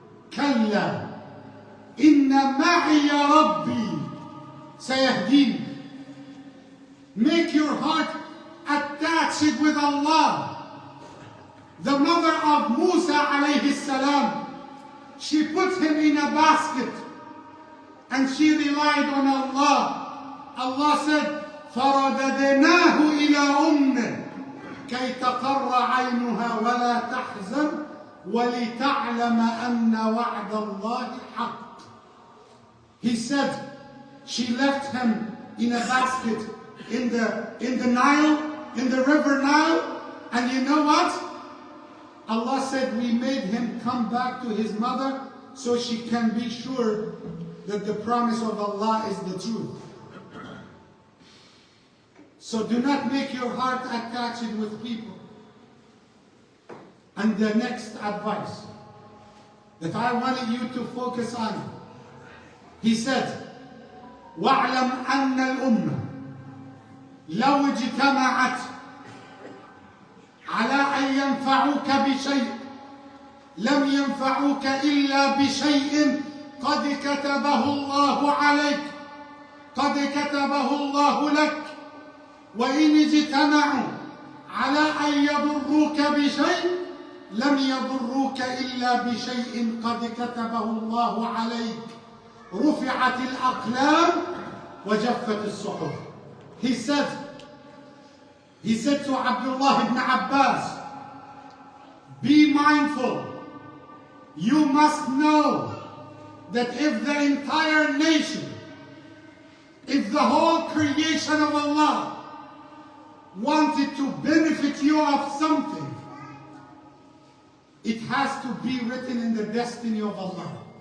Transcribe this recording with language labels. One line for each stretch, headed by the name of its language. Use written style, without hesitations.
Arabic: Kalla, inna ma'iya Rabbi sayahdin.
English: Make your heart attached with Allah. The mother of Musa alayhi salam, she put him in a basket and she relied on Allah.
Arabic: Allah said, فَرَدَدْنَاهُ إِلَىٰ أُمِّهِ كَيْ تَقَرَّ عَيْنُهَا وَلَا تَحْزَنْ وَلِتَعْلَمَ أَنَّ وَعْدَ اللَّهِ حَقٌّ.
English: He said, she left him in a basket in the Nile, in the river Nile, and you know what? Allah said we made him come back to his mother so she can be sure that the promise of Allah is the truth. So do not make your heart attached with people. And the next advice that I wanted you to focus on, he said,
Arabic: وَاعْلَمْ أَنَّ الْأُمَّةِ لو اجتمعت على أن ينفعوك بشيء لم ينفعوك إلا بشيء قد كتبه الله عليك قد كتبه الله لك وإن اجتمعوا على أن يضروك بشيء لم يضروك إلا بشيء قد كتبه الله عليك رفعت الأقلام وجفت الصحف.
English: He said to Abdullah ibn Abbas, be mindful. You must know that if the entire nation, if the whole creation of Allah wanted to benefit you of something, it has to be written in the destiny of Allah.